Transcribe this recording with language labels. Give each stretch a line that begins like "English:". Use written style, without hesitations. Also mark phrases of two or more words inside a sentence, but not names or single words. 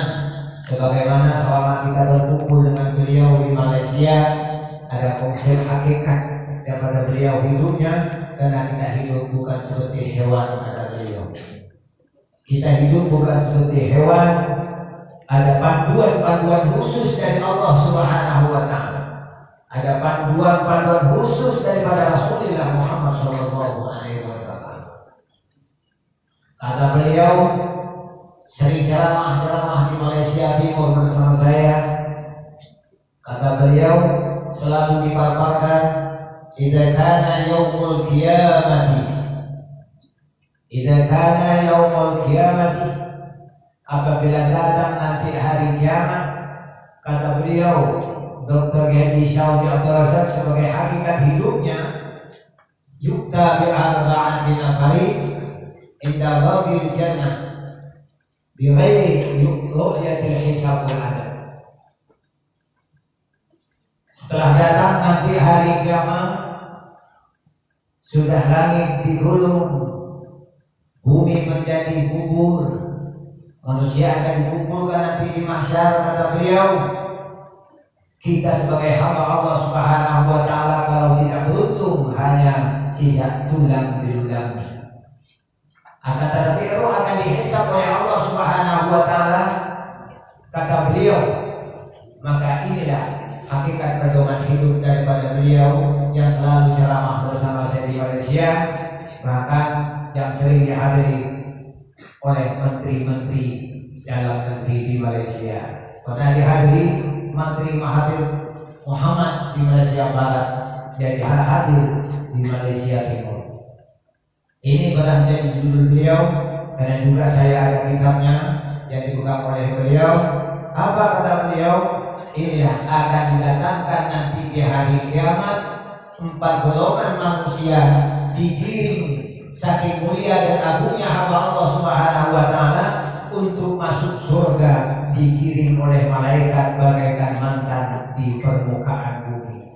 Indonesian: Sebagaimana selama kita berkumpul dengan beliau di Malaysia, ada konsep hakikat daripada beliau hidupnya, karena kita hidup bukan seperti hewan, kata beliau. Kita hidup bukan seperti hewan. Ada panduan-panduan khusus dari Allah
Arabic: سبحانه وتعالى.
Indonesian: Ada panduan-panduan khusus daripada Rasulullah Muhammad SAW. Kata beliau, sering ceramah-ceramah di Malaysia Timur bersama saya. Kata beliau, selalu dipaparkan,
Arabic: إذا كان يوم القيامة، إذا كان يوم القيامة,
Indonesian: apabila datang nanti hari kiamat, kata beliau Dr. Haji Saudi Abdul Razak sebagai hakikat hidupnya,
Arabic: يؤتى بأربعة نفر عند باب الجنة بغير رؤية الحساب والأدب.
Indonesian: Setelah datang nanti hari kiamat, sudah langit digulung, bumi menjadi kubur, manusia akan dikumpulkan nanti di mahsyar. Kata beliau, kita sebagai hamba Allah
Arabic: سبحانه وتعالى
Indonesian: kalau tidak beruntung hanya sisa tulang belulangnya. Akan tetapi roh akan dihisab oleh Allah
Arabic: سبحانه وتعالى.
Indonesian: Kata beliau, maka inilah hakikat pedoman hidup daripada beliau yang selalu ceramah bersama saya di Malaysia, bahkan yang sering dihadiri oleh menteri-menteri dalam negeri di Malaysia. Pernah dihadiri Menteri Mahathir Muhammad di Malaysia Barat, jadi hadir di Malaysia Timur. Ini barang jadi judul beliau, karena juga saya ada kitabnya yang dipegang oleh beliau. Apa kata beliau? Inilah akan didatangkan nanti di hari kiamat 4 golongan manusia digiring saking mulia dan agungnya hamba Allah
Arabic: سبحانه وتعالى
Indonesian: untuk masuk surga, digiring oleh malaikat bagaikan mantan di permukaan bumi.